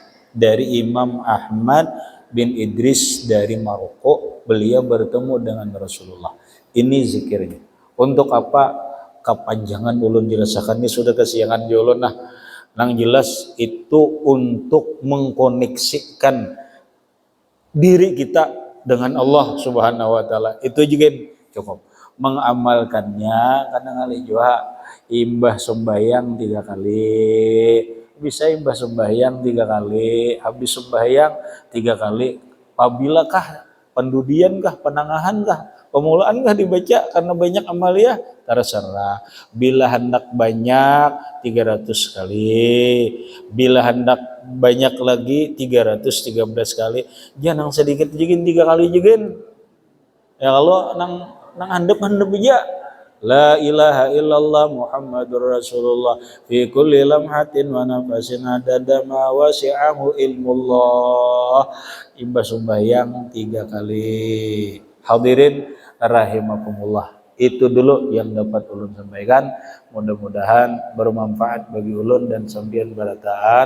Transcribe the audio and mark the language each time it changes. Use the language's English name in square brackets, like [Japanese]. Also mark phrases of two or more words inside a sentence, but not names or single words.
[Banjar] Dari Imam Ahmad bin Idris dari Maroko, beliau bertemu dengan Rasulullah. Ini zikirnya. Untuk apa? Kepanjangan ulun jelaskan, ini sudah kesiangan di ulun. Nah, nang jelas itu untuk mengkoneksikan diri kita dengan Allah [Arabic] سبحانه وتعالى. [Banjar] Itu juga cukup. Mengamalkannya kadang kali juga imbah sembahyang 3 kali. Bisa imbah sembahyang 3 kali, habis sembahyang 3 kali. Apabilakah pendudian kah, penangahan kah, pemulaan kah dibaca karena banyak amaliyah, terserah. Bila hendak banyak 300 kali, bila hendak banyak lagi 313 kali. Jangan sedikit juga 3 kali juga. Ya kalau nang handep-handep aja. [Arabic] لا إله إلا الله محمد رسول الله في كل لمحة ونفس عدد ما وسعه علم الله. [Banjar] Imbah sembahyang 3 kali. [Arabic] حاضرين رحمكم الله. [Banjar] Itu dulu yang dapat ulun sampaikan. Mudah-mudahan bermanfaat bagi ulun dan sampeyan barataan.